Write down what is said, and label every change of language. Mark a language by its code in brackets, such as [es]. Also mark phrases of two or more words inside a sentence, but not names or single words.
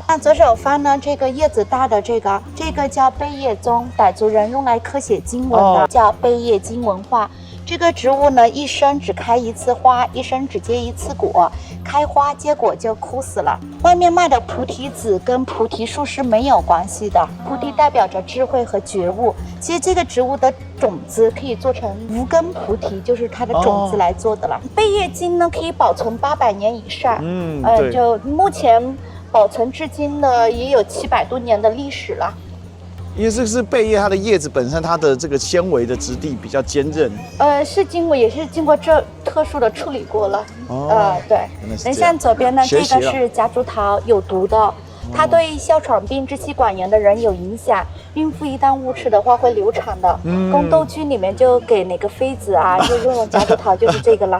[zh] 那左手方呢，這個葉子大的這個叫貝葉棕，傣族人用來刻寫經文的，叫貝葉經文畫。這個植物呢，一生只開一次花，一生只結一次果，開花結果就枯死了。外面賣的菩提子跟菩提樹是沒有關係的，菩提代表着智慧和覺悟。其實這個植物的種子可以做成無根菩提，就是它的種子來做的了。貝葉經呢，可以保存800年以上，就目前保存至今的也有700多年的歷史了。因為這是貝葉，它的葉子本身它的這個纖維的質地比較堅韌。是經過也是經過這特殊的處理過了。對。等像左邊呢，這個是夾竹桃，有毒的。它對哮喘病、支氣管炎的人有影響。孕婦一旦誤吃的話會流產的。宮鬥劇裡面就給哪個妃子啊，就用夾竹桃，就是這個了。